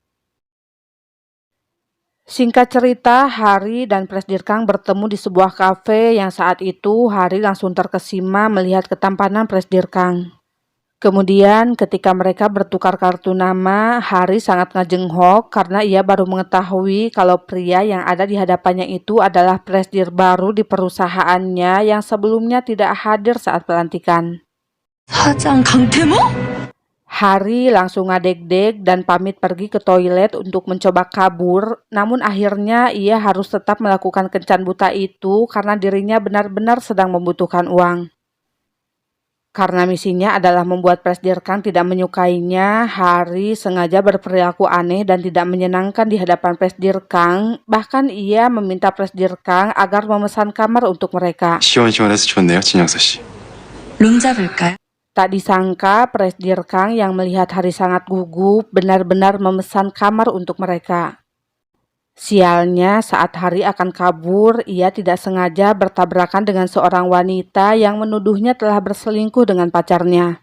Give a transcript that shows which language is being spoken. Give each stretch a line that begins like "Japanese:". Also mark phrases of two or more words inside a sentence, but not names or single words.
Indonesian: Singkat cerita, Hari dan Presdir Kang bertemu di sebuah kafe yang saat itu Hari langsung terkesima melihat ketampanan Presdir Kang. Kemudian ketika mereka bertukar kartu nama, Hari sangat ngejenghok karena ia baru mengetahui kalau pria yang ada di hadapannya itu adalah presidir baru di perusahaannya yang sebelumnya tidak hadir saat pelantikan.
Korean: 사장 강태모?
Indonesian: Hari langsung ngadeg-deg dan pamit pergi ke toilet untuk mencoba kabur, namun akhirnya ia harus tetap melakukan kencan buta itu karena dirinya benar-benar sedang membutuhkan uang. Karena misinya adalah membuat Presidir Kang tidak menyukainya, Hari sengaja berperilaku aneh dan tidak menyenangkan di hadapan Presidir Kang. Bahkan ia meminta Presidir Kang agar memesan kamar untuk mereka.
Korean: 시원시원해서 좋네요, 진영서 씨. 룸 잡을까요?
Indonesian: Tak disangka Presidir Kang yang melihat Hari sangat gugup benar-benar memesan kamar untuk mereka. Sialnya saat Hari akan kabur, ia tidak sengaja bertabrakan dengan seorang wanita yang menuduhnya telah berselingkuh dengan pacarnya.